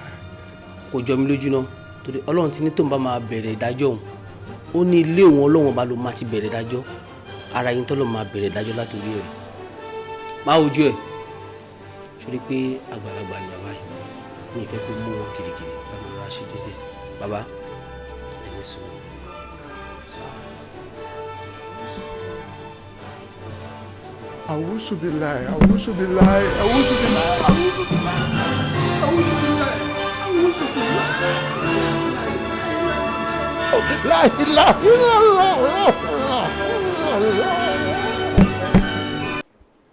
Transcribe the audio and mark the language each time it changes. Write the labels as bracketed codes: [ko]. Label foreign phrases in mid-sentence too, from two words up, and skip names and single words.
[yo] kò jọ mi lójú náà torí Ọlọ́run ti ní tóun bá máa bẹ̀rẹ̀ ìdájọ́ òun ó ní ilé òun Ọlọ́run ọba ló máa ti bẹ̀rẹ̀ ìdájọ́ ara yín tọ́lọ́ máa bẹ̀rẹ̀ ìdájọ́ látòrí ẹ̀rẹ̀ máa wojú ẹ̀ sórí pé àgbàlagbà ni bàbá yìí mi ìfẹ́ kó mú wọn kirikiri bàbá wa ṣe jẹ́jẹ́ bàbá ẹni sùn. [ar] أعوذ بالله أعوذ بالله أعوذ بالله أعوذ بالله أعوذ بالله أعوذ بالله. لا إله إلا الله.